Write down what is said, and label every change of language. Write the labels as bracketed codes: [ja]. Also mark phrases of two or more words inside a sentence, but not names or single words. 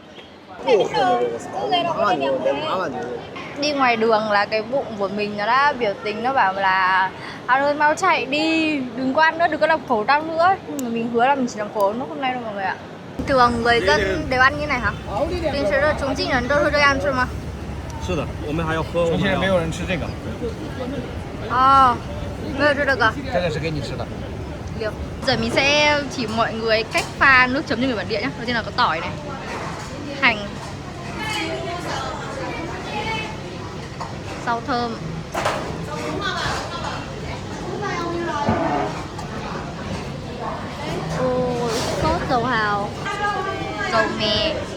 [vi] Đi ngoài đường là cái bụng của mình nó đã biểu tình, nó bảo là Hà ơi mau chạy đi, đừng có ăn nữa, đừng có làm khổ đau nữa. Nhưng mà mình hứa là mình chỉ làm khổ nó hôm nay đâu mọi người ạ. Thường người dân đều ăn như này hả? Bình thường là [zh] Trùng庆人都是这样吃吗？是的，我们还要喝。重庆人没有人吃这个。哦，没有吃这个。这个是给你吃的。 [vi] Được. Giờ mình sẽ chỉ mọi người cách pha nước chấm cho người bản địa nhé. Đầu tiên là có tỏi này, hành, rau thơm, sốt dầu hào, dầu mè.